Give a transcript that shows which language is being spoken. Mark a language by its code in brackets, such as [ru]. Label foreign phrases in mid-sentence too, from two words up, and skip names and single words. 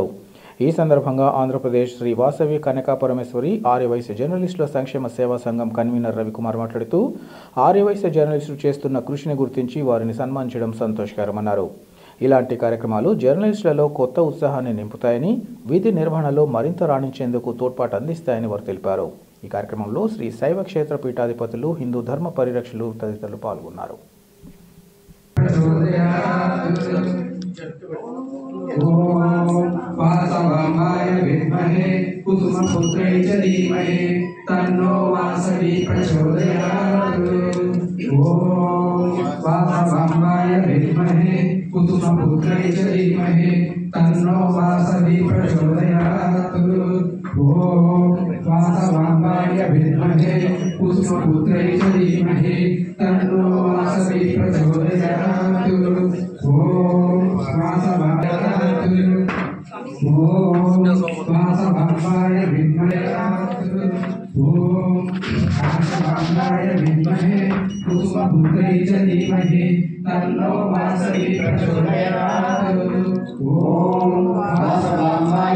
[te] ఈ సందర్భంగా ఆంధ్రప్రదేశ్ శ్రీ వాసవి కనకా పరమేశ్వరి ఆర్యవైశ్య జర్నలిస్టుల సంక్షేమ సేవా సంఘం కన్వీనర్ రవికుమార్ మాట్లాడుతూ ఆర్యవైశ్య జర్నలిస్టులు చేస్తున్న కృషిని గుర్తించి వారిని సన్మానించడం సంతోషకరమన్నారు. ఇలాంటి కార్యక్రమాలు జర్నలిస్టులలో కొత్త ఉత్సాహాన్ని నింపుతాయని, విధి నిర్వహణలో మరింత రాణించేందుకు తోడ్పాటు అందిస్తాయని వారు తెలిపారు. ఈ కార్యక్రమంలో శ్రీ శైవ క్షేత్ర పీఠాధిపతులు, హిందూ ధర్మ పరిరక్షకులు తదితరులు పాల్గొన్నారు. [sa] वासवाय विद्महे कुसुमपुत्रै च धीमहि तन्नो वासवी प्रचोदयात्। ॐ वासवाय विद्महे कुसुमपुत्रै च धीमहि तन्नो वासवी प्रचोदयात्। ॐ वासवाय विद्महे कुसुमपुत्रै च धीमहि तन्नो वासवी प्रचोदयात्। ॐ वासवाय ఓం వాసవాంబాయ విద్మహే ఓం వాసవాంబాయ విద్మహే కుసుమపుత్రై చ ధీమహి తన్నో వాసవి ప్రచోదయాత్ ఓం వాసవాంబాయ